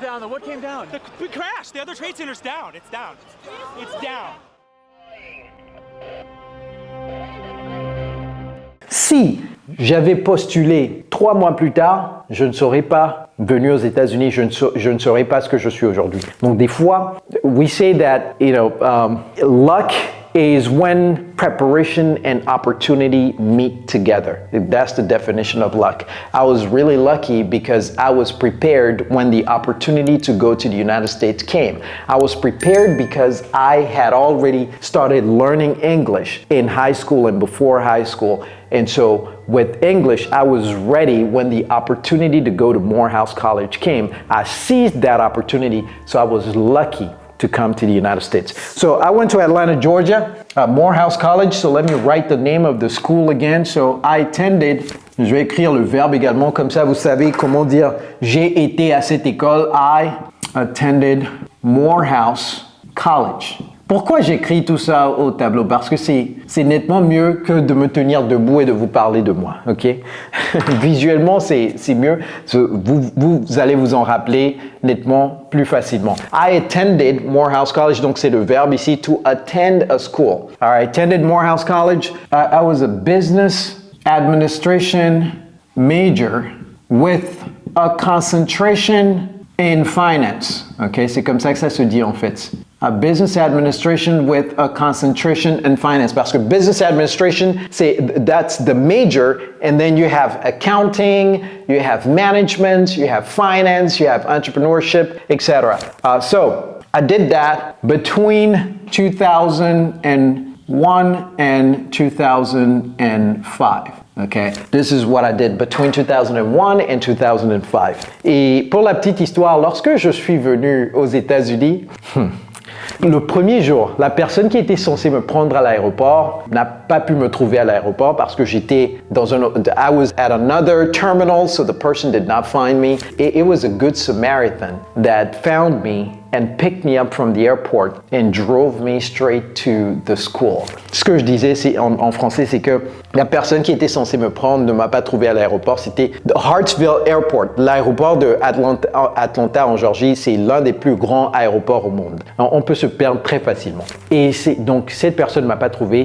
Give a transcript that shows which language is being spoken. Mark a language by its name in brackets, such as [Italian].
[English] What came down? We crashed. The other trade center's down. It's down. It's down. [French] Si j'avais postulé 3 mois plus tard, je ne serais pas venu aux États-Unis, je ne serais pas ce que je suis aujourd'hui. Donc des fois, [English] we say that, luck is when preparation and opportunity meet together. That's the definition of luck. I was really lucky because I was prepared when the opportunity to go to the United States came. I was prepared because I had already started learning English in high school and before high school. And so with English, I was ready when the opportunity to go to Morehouse College came. I seized that opportunity, so I was lucky to come to the United States. So I went to Atlanta, Georgia, Morehouse College. So let me write the name of the school again. So I attended, [French] je vais écrire le verbe également, comme ça vous savez comment dire j'ai été à cette école. [English] I attended Morehouse College. [French] Pourquoi j'écris tout ça au tableau? Parce que c'est nettement mieux que de me tenir debout et de vous parler de moi, ok? Visuellement, c'est mieux. Vous allez vous en rappeler nettement plus facilement. [English] I attended Morehouse College, [French] donc c'est le verbe ici, [English] to attend a school. I attended Morehouse College. I was a business administration major with a concentration in finance. [French] Ok, c'est comme ça que ça se dit en fait. [English] A business administration with a concentration in finance. [French] Parce que [English] business administration, that's the major, and then you have accounting, you have management, you have finance, you have entrepreneurship, etc. So I did that between 2001 and 2005. Okay, this is what I did between 2001 and 2005. [French] Et pour la petite histoire, lorsque je suis venu aux États-Unis, le premier jour, la personne qui était censée me prendre à l'aéroport n'a pas pu me trouver à l'aéroport parce que j'étais [English] I was at another terminal, so the person did not find me. It was a good Samaritan that found me and picked me up from the airport and drove me straight to the school. [French] Ce que je disais en français, c'est que la personne qui était censée me prendre ne m'a pas trouvé à l'aéroport. C'était Hartsville Airport. L'aéroport de Atlanta en Georgie, c'est l'un des plus grands aéroports au monde. Alors, on peut se perdre très facilement. Et donc, cette personne ne m'a pas trouvé.